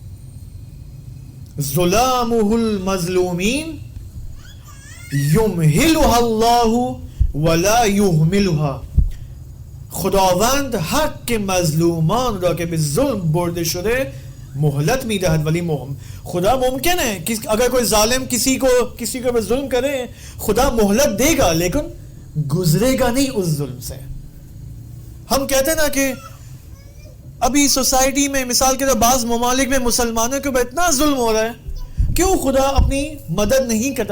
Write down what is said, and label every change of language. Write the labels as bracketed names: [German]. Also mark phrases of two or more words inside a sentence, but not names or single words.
[Arabic] ظلامہ المظلومین یمہلها اللہ ولا یہملها. [Persian] خداوند حق مظلومان را که به ظلم برده شده مهلت میدهد, [Urdu] ولی خدا ممکن ہے کہ اگر کوئی ظالم کسی کو ظلم کرے, خدا مہلت دے گا لیکن گزرے گا نہیں اس ظلم سے. ہم کہتے ہیں نا کہ ابھی سوسائٹی میں مثال کے طور بعض ممالک میں مسلمانوں کے اوپر اتنا ظلم ہو رہا ہے, کیوں خدا اپنی مدد نہیں کرتا؟